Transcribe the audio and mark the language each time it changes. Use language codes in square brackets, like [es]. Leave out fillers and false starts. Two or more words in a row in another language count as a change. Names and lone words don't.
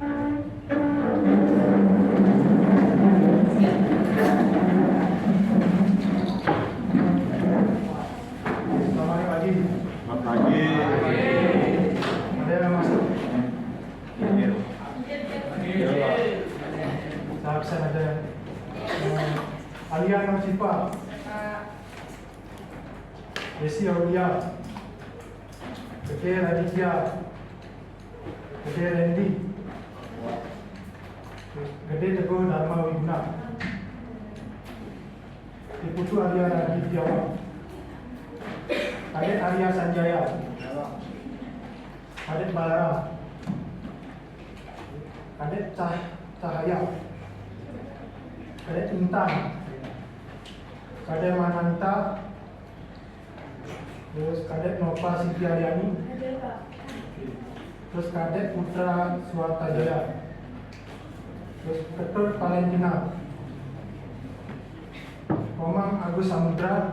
[id] Selamat pagi. Selamat pagi. Ada yang masuk? Saya absen aja. Alia Nasifa. Desi Aulia. Gede Raditya. Gede Randy. Gede Teguh Dharma Wiguna. Iputu Arya Raditya. Adik Arya Sanjaya. Adik Balara. Adik Cahaya. Adik Intan. Kadek Mananta. Terus Kadek Nova Siti Aryani. Terus Kadek Putra Suartajaya. Terus Ketut Valentina. Omang Agus Samudra.